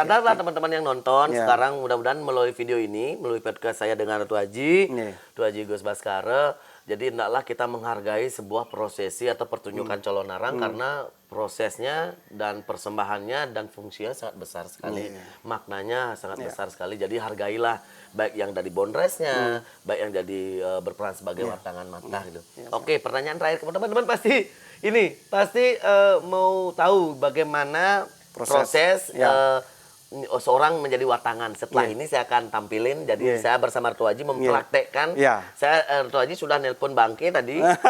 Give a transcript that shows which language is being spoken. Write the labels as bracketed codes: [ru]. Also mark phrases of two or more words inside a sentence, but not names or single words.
[id] sadarlah teman-teman yang nonton sekarang, mudah-mudahan melalui video ini, melalui podcast saya dengan Ratu Haji, Ratu Haji Gus Baskara. Jadi hendaklah kita menghargai sebuah prosesi atau pertunjukan calon arang karena prosesnya dan persembahannya dan fungsinya sangat besar sekali. Maknanya sangat besar sekali. Jadi hargailah baik yang dari bondresnya, baik yang jadi berperan sebagai watangan matah gitu. Oke, pertanyaan terakhir teman-teman pasti mau tahu bagaimana proses seorang menjadi watangan. Setelah ini saya akan tampilin. Jadi saya bersama Ratu Haji mempraktekkan. Ratu Haji sudah nelpon Bangke tadi.